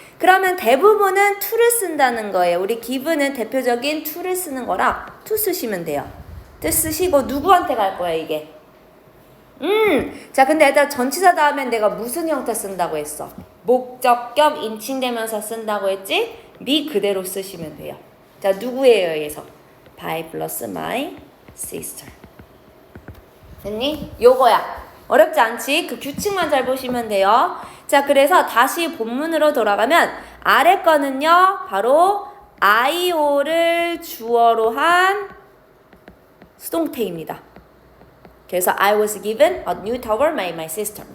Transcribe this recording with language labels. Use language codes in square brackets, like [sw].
[ko] 그러면 대부분은 to를 쓴다는 거예요. 우리 give는 대표적인 to를 쓰는 거라 to 쓰시면 돼요. 뜻 쓰시고 누구한테 갈 거야 이게? 자 근데 얘들아 전치사 다음엔 내가 무슨 형태 쓴다고 했어? 목적격 인칭대명사 쓴다고 했지? 미 그대로 쓰시면 돼요. 자 누구에 의해서? [en] by 플러스 my sister. [ko] 됐니? 요거야. 어렵지 않지? 그 규칙만 잘 보시면 돼요. 자 그래서 다시 본문으로 돌아가면 아래 거는요 바로 IO를 주어로 한 수동태입니다. 그래서 [en] I was given a new towel by my sister.